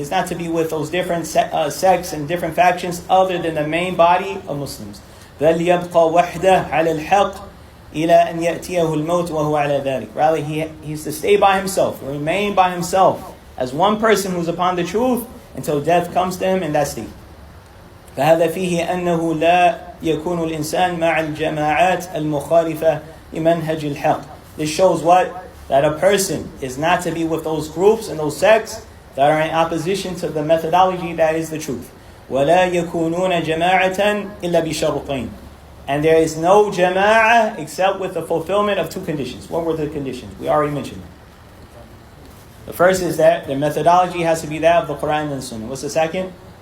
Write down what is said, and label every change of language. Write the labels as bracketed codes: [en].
[en] He is not to be with those different sects and different factions other than the main body of Muslims. [ar] بل يبقى وحده على الحق إلى أن يأتيه الموت وهو على ذلك. [en] Rather, he's to stay by himself, remain by himself as one person who's upon the truth until death comes to him in that state. [ar] فهذا فيه أنه لا يكون الإنسان مع الجماعات المخالفة لمنهج الحق. [en] This shows what? That a person is not to be with those groups and those sects that are in opposition to the methodology that is the truth. [ar] وَلَا يَكُونُونَ جَمَاعَةً إِلَّا بِشَرْطَيْنِ. [en] And there is no jama'ah except with the fulfillment of two conditions. What were the conditions? We already mentioned them. The first is that the methodology has to be that of the Quran and the Sunnah. What's the second?